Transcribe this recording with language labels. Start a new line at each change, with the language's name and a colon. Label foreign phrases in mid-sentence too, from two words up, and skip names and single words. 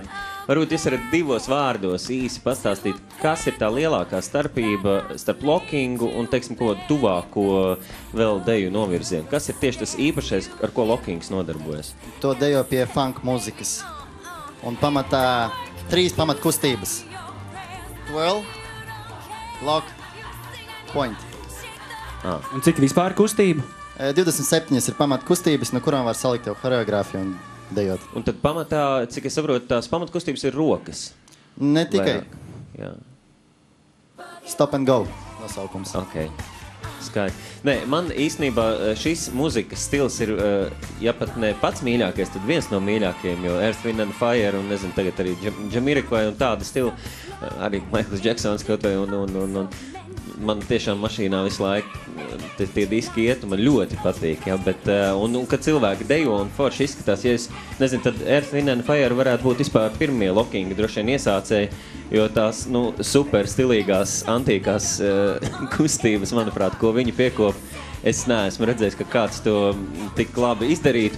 Latvian: Varbūt jūs varat divos vārdos īsi pastāstīt, kas ir tā lielākā starpība starp lockingu un, teiksim, ko tuvāko vēl deju novirzienu? Kas ir tieši tas īpašais, ar ko lockings nodarbojas? To dejo pie funk mūzikas. Un pamatā 3 pamatkustības.
English: Twirl, lock, point.
Latvian: Un cik vispār kustība? 27 ir pamatkustības, no kurām var salikt jau choreogrāfiju un dejot. Un tad pamatā, cik es saprotu, tās pamatkustības ir rokas? Ne tikai. Jā.
English: Stop and go
Latvian: nosaukums. Ok. Skaidri. Nē, man īstenībā šis muzikas stils ir, ja pat ne pats mīļākais, tad viens no mīļākajiem, jo Earth, Wind and Fire un, nezinu, tagad arī Jamiroquai un tāda stila, arī Michaels Jacksons kaut vai un man tiešām mašīnā visu laiku tie diski iet, un man ļoti patīk, ja, bet, un kad cilvēki dejo un forši izskatās, ja es nezinu, tad Earth, Wind and Fire varētu būt vispār pirmie lockingi, droši vien iesācēji, jo tās, super stilīgās, antīkās kustības, manuprāt, ko viņi piekop, es neesmu redzējis, ka kāds to tik labi izdarītu.